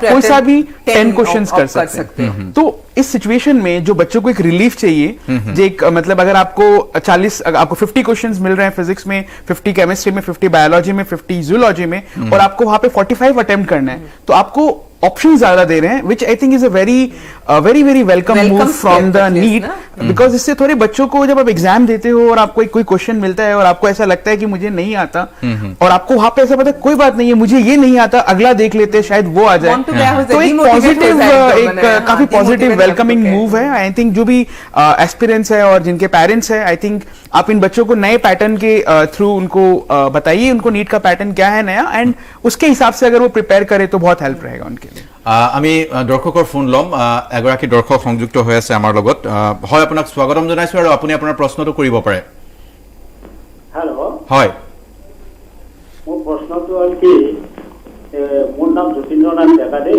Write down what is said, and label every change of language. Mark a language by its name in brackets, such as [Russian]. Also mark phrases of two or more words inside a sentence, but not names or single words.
[Hindi] कोई सा भी 10 क्वेश्चंस कर सकते हैं तो इस सिचुएशन में जो बच्चों को एक रिलीफ चाहिए जो एक मतलब अगर आपको 40 आपको 50 क्वेश्चंस मिल रहे हैं फिजिक्स में 50 केमिस्ट्री में 50 बायोलॉजी में 50 जूलॉजी में और आपको वहां पे 45 अटेम्प्ट करना है तो आपको ऑप्शन ज्यादा दे रहे हैं [English] which I think is a very welcome move from the NEET because [Hindi] इससे थोड़े बच्चों को जब आप एग्जाम देते हो और आपको कोई क्वेश्चन मिलता है और आपको ऐसा लगता है कि मुझे नहीं आता और आपको वहां पे ऐसा पता है कोई बात नहीं है मुझे ये नहीं आता अगला देख लेते शायद वो आ जाए तो एक पॉजिटिव एक काफी [English] positive welcoming move [Hindi] है [English] I think [Hindi] जो भी एस्पिरेंट्स है और जिनके पेरेंट्स है [English] I think [Hindi] आप इन बच्चों को नए पैटर्न के थ्रू उनको बताइए उनको नीट का पैटर्न क्या है नया एंड उसके हिसाब से अगर वो प्रिपेयर करे तो बहुत हेल्प रहेगा उनके [Assamese] আমি দৰ্শকৰ ফোন লম এগৰাকী দৰ্শক সংযুক্ত হৈ আছে আমাৰ লগত হয় আপোনাক স্বাগতম জনাইছো আৰু আপুনি আপোনাৰ প্ৰশ্নটো কৰিব পাৰে হেল্ল' হয় মোৰ প্ৰশ্নটো হ'ল কি মোৰ নাম জ্যোতিন্দ্ৰনাথ ডেকা দেই